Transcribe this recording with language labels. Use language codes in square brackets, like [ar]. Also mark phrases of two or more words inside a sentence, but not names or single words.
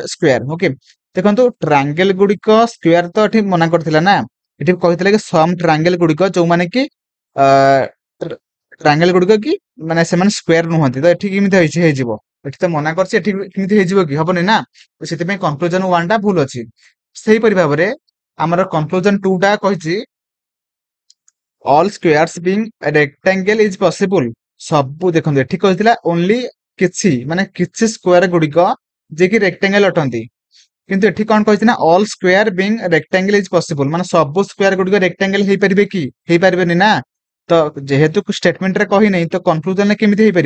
[or] ଓକେ, ଦେଖନ୍ତୁ ଟ୍ରାଙ୍ଗେଲ ଗୁଡିକ ସ୍କ୍ୱାର ତ ଏଠି ମନା କରିଥିଲା ନା, ଏଠି କହିଥିଲା କି [en] some triangle [or] ଗୁଡିକ ଯୋଉମାନେ କି ଟ୍ରାଙ୍ଗେଲ ଗୁଡିକ କି ମାନେ ସେମାନେ ସ୍କ୍ୱାର ନୁହନ୍ତି, ତ ଏଠି କେମିତି ହେଇଯିବ? ଏଠି ତ ମନା କରିଛି, ଏଠି କେମିତି ହେଇଯିବ କି? ହବନି ନା, ତ ସେଥିପାଇଁ କନକ୍ଲୁଜନ 1 ଟା ଭୁଲ ଅଛି। ସେଇପରି ଭାବରେ ଆମର କନକ୍ଲୁଜନ 2 ଟା କହିଛି [en] all squares being a rectangle is possible। [or] ସବୁ ଦେଖନ୍ତୁ ଏଠି କହିଥିଲା ଓନ୍ଲି କିଛି ମାନେ କିଛି ସ୍କୋୟାର ଗୁଡିକ ଯେ କି ରେକ୍ଟାଙ୍ଗେଲ ଅଟନ୍ତି, କିନ୍ତୁ ଏଠି କଣ କହିଛି ନା [en] all square being rectangle is possible, [or] ମାନେ ସବୁ ସ୍କୋୟାର ଗୁଡିକ ରେକ୍ଟାଙ୍ଗେଲ ହେଇପାରିବେ କି? ହେଇପାରିବେନି ନା। ତ ଯେହେତୁ ଷ୍ଟେଟମେଣ୍ଟ ରେ କହିନି ତ କନକ୍ଲୁଜନ ରେ କେମିତି ହେଇପାରିବ?